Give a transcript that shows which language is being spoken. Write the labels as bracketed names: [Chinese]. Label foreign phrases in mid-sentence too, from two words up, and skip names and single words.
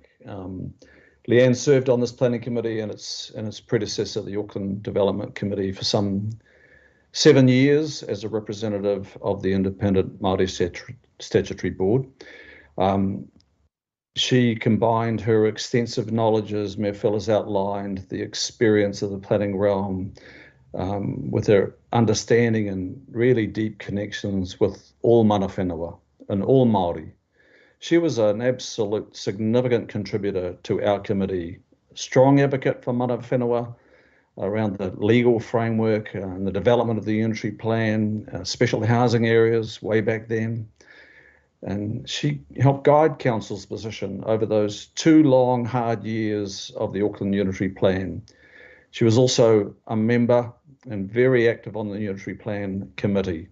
[English] Leanne served on this planning committee and its predecessor, the Auckland Development Committee, for some 7 years as a representative of the Independent Māori Statutory Board. She combined her extensive knowledge, as Mayor Phillips outlined, the experience of the planning realm, with her understanding and really deep connections with all [Māori] mana whenua [English] and all Māori. She was an absolute significant contributor to our committee, strong advocate for [Māori] mana whenua [English] around the legal framework and the development of the unitary plan, special housing areas way back then. And she helped guide Council's position over those 2 long, hard years of the Auckland Unitary Plan. She was also a member and very active on the Unitary Plan Committee.